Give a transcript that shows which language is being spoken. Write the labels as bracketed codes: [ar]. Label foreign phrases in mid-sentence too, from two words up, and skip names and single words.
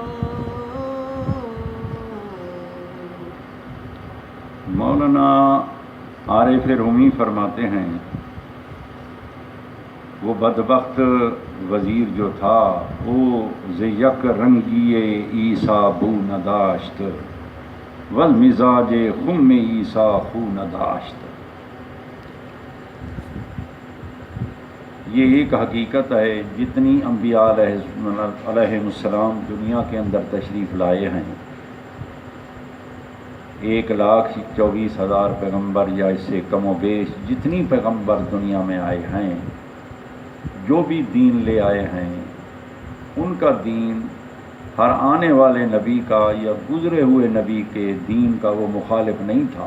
[ur] مولانا عارف رومی فرماتے ہیں، وہ بدبخت وزیر جو تھا وہ [fa] یک رنگی عیسیٰ بو نداشت والمزاج خم عیسیٰ خو نداشت۔ [ur] یہ ایک حقیقت ہے، جتنی انبیاء علیہ السلام دنیا کے اندر تشریف لائے ہیں، 1,24,000 پیغمبر یا اس سے کم و بیش جتنی پیغمبر دنیا میں آئے ہیں، جو بھی دین لے آئے ہیں، ان کا دین ہر آنے والے نبی کا یا گزرے ہوئے نبی کے دین کا وہ مخالف نہیں تھا۔